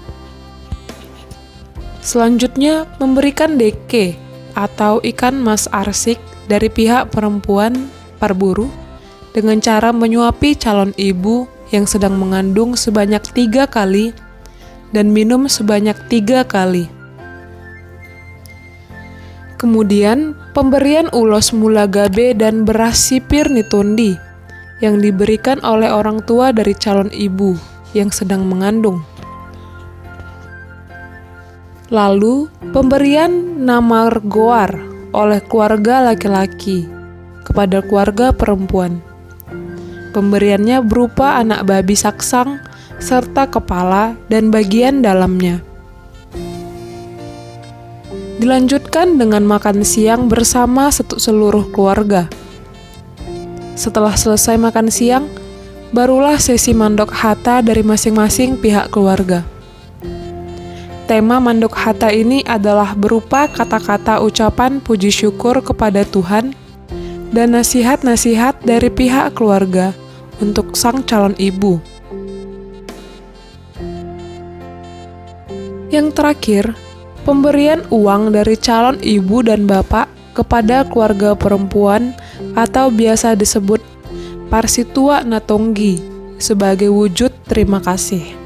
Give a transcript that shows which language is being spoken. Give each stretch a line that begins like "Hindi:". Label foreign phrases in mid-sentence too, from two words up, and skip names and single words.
Indonesian: Selanjutnya, memberikan deke atau ikan mas arsik dari pihak perempuan parburu dengan cara menyuapi calon ibu yang sedang mengandung sebanyak 3 kali dan minum sebanyak 3 kali. Kemudian, pemberian
Batak Toba: ulos mula gabe
Indonesian: dan beras
Batak Toba: sipir nitondi
Indonesian: yang diberikan oleh orang tua dari calon ibu yang sedang mengandung. Lalu, pemberian
Batak Toba: namar goar
Indonesian: oleh keluarga laki-laki kepada keluarga perempuan. Pemberiannya berupa anak babi saksang serta kepala dan bagian dalamnya. Dilanjutkan dengan makan siang bersama seluruh keluarga. Setelah selesai makan siang, barulah sesi
Batak Toba: mandok hata
Indonesian: dari masing-masing pihak keluarga. Tema
Batak Toba: mandok hata
Indonesian: ini adalah berupa kata-kata ucapan puji syukur kepada Tuhan dan nasihat-nasihat dari pihak keluarga untuk sang calon ibu. Yang terakhir, pemberian uang dari calon ibu dan bapak kepada keluarga perempuan atau biasa disebut
Batak Toba: Parsitua Natonggi
Indonesian: sebagai wujud terima kasih.